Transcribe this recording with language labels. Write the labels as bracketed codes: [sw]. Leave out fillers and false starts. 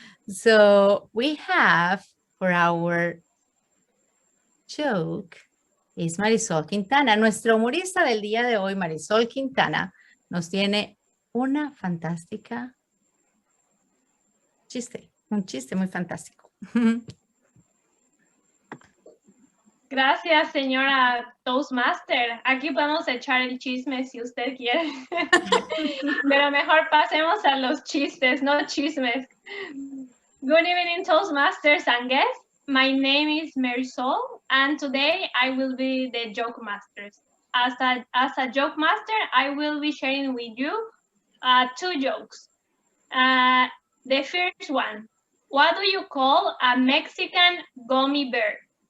[en] So we have for our joke is Marisol Quintana. [es] Nuestra humorista del día de hoy, Marisol Quintana, nos tiene una fantástica chiste, un chiste muy fantástico. Gracias, señora Toastmaster. Aquí podemos echar el chisme si usted quiere. Pero mejor pasemos a los chistes, no chismes. [en] Good evening, Toastmasters and guests. My name is Marisol, and today I will be the joke master. As a joke master, I will be sharing with you 2 jokes. The first one, what do you call a Mexican gummy bear?